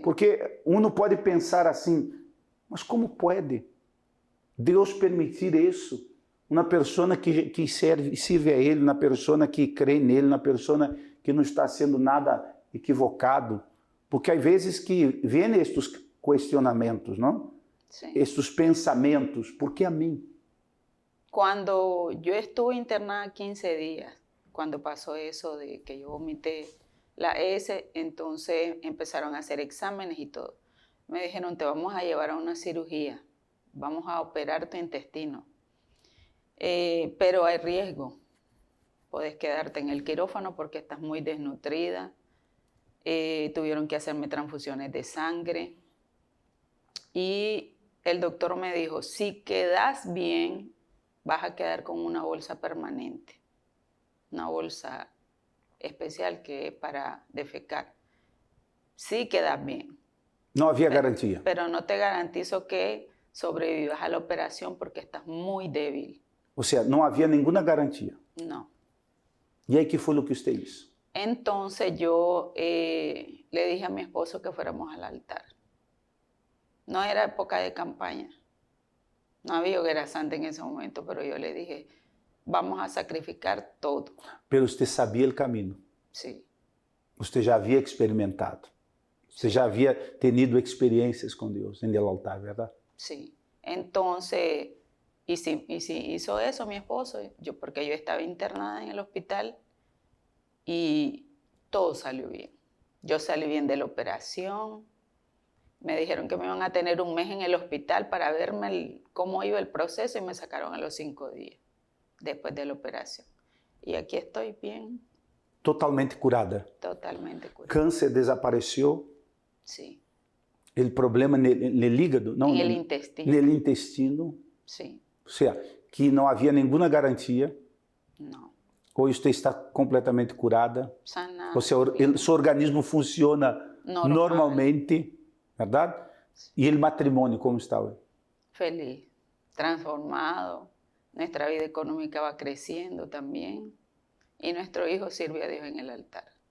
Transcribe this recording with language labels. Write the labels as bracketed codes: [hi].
[pt] Porque uno pode pensar assim, mas como pode Deus permitir isso? Uma pessoa que serve a Ele, uma pessoa que crê nele, uma pessoa que não está sendo nada equivocado. Porque há vezes que vêm estes questionamentos, não? [es] Sí. [pt] Estes pensamentos, por que a mim? [es] Cuando yo estuve internada 15 días, cuando pasó eso de que yo vomité la S, entonces empezaron a hacer exámenes y todo. Me dijeron, te vamos a llevar a una cirugía, vamos a operar tu intestino, pero hay riesgo. Puedes quedarte en el quirófano porque estás muy desnutrida. Tuvieron que hacerme transfusiones de sangre. Y el doctor me dijo, si quedas bien, vas a quedar con una bolsa permanente, una bolsa especial que es para defecar. Si quedas bien. [pt] Não havia garantia. [es] Pero no te garantizo que sobrevivas a la operación porque estás muy débil. [pt] Ou seja, não havia nenhuma garantia. [es] No. [pt] E aí que foi o que você [es] hizo? Entonces yo le dije a mi esposo que fuéramos al altar. No era época de campaña. No había hoguera santa en ese momento, pero yo le dije, vamos a sacrificar todo. [pt] Pero você sabia o caminho. [es] Sí, [pt] Você já havia experimentado. Você já havia [es] tenido [pt] experiências com Deus [es] en el altar, [pt] verdade? [es] sí. Entonces, y si hizo eso mi esposo, porque yo estaba internada en el hospital y todo salió bien. Yo salí bien de la operación. Me dijeron que me iban a tener un mes en el hospital para verme cómo iba el proceso y me sacaron a los 5 días después de la operación. Y aquí estoy bien, Totalmente curada. totalmente curada. [pt] Câncer desapareceu. [es] Sí, [pt] O problema no hígado, não, [es] en el intestino. [pt] no intestino, [es] Sí, [pt] ou seja, que não havia nenhuma garantia. [es] no, [pt] Hoje você está completamente curada. [es] sana. [pt] Ou seja, seu organismo funciona [es] Normal. [pt] normalmente, verdade? E o matrimônio como está hoje? Feliz, transformado. [es] Nuestra vida económica va creciendo también. Y nuestro hijo sirve a Dios en el altar.